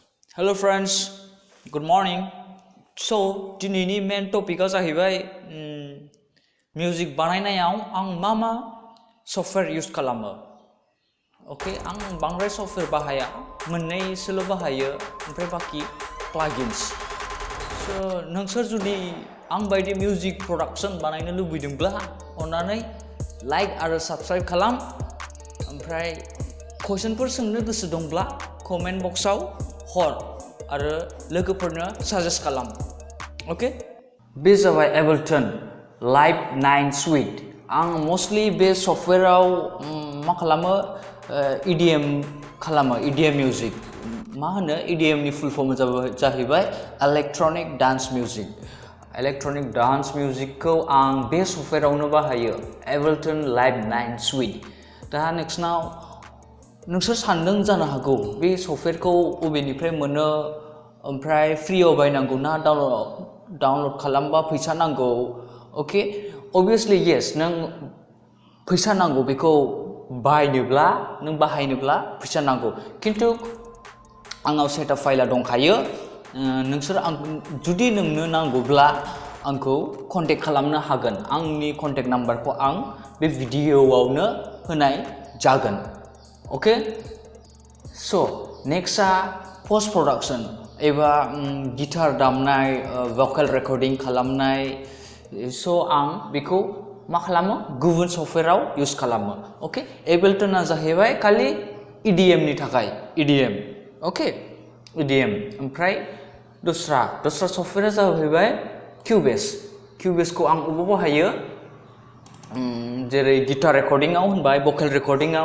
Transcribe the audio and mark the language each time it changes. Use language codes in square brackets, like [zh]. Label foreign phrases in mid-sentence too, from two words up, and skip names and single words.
[en] Hello friends, good morning. [brx] So, dinini [en] main topic [brx] jahaibai music banainayao ang मा [en] software use [brx] खालामो. Okay, ang bangrai software bahaya, मोननैसोल' बाहायो ओमफ्राय बाकी plugins. So, नोंसोर जुदि आं बायदि music production बानायनो लुबैदोंब्ला अन्नानै like आरो subscribe खालाम. ओमफ्राय questionफोर सोंनो गोसो दंब्ला [en] comment box [brx] आव हर आरो लोगोफोरनो suggest खालाम. Okay? बे जाबाय Ableton Live 9 Suite. आं mostly बे सफ्टवेयाराव मा खालामो EDM खालामो, EDM music. मा होनो EDM नि [en] full form [brx] जाहैबाय [en] Electronic Dance Music. Electronic Dance Music [brx] खौ आं बे सफ्टवेयारावनो बाहायो Ableton Live 9 Suite. दा नोंसोर सानदों जानो हागौ बे सफ्टवेयारखौ बबेनिफ्राय मोनो ओमफ्राय फ्रियाव बायनांगौ ना डाउनल'ड खालामबा फैसा नांगौ. [en] OK obviously yes [brx] नों फैसा नांगौ बेखौ बाहायनोब्ला नों बाहायनोब्ला फैसा नांगौ किन्तु आंनाव [en] setup file [brx] दंखायो. नोंसोर जुदि नोंनो नांगौब्ला आंखौ कन्टेक्ट खालामनो हागोन. आंनि कन्टेक्ट नाम्बारखौ आं बे भिडिअआवनो होनाय जागोन. [en] Okay, so nextआ post production [brx] एबा गिटार दामनाय [en] vocal recording [brx] खालामनाय. So आं बेखौ मा खालामो गुबुन सफ्टवेयाराव यूज खालामो. Okay, Abletonआ जाहैबाय खालि EDM नि थाखाय EDM. Okay, EDM ओमफ्राय दस्रा सफ्टवेयारा जाहैबाय Cubase खौ आं अबाव बाहायो जेरै [en] guitar recording [brx] होनबाय [en] vocal recording [brx] आव.